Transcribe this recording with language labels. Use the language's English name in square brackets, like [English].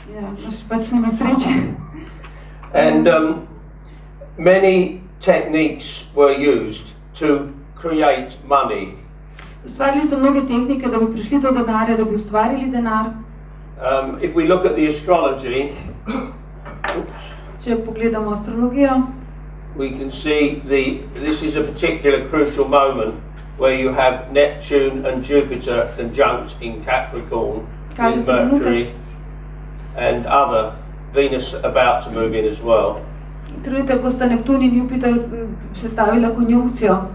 [Slovenian] Ja, pač nima sreče. [English] And many techniques were used to create money. [Slovenian] Ustvarili so mnoge tehnike, da bi prišli do denarja, da bi ustvarili denar. [English] If we look at the astrology, [Slovenian] če pogledamo astrologijo, [English] we can see this is a particular crucial moment where you have Neptune and Jupiter conjunct in Capricorn with Mercury and other, Venus about to move in as well. [Slovenian] Trenutek, ko sta Neptun in Jupiter sestavila konjunkcijo.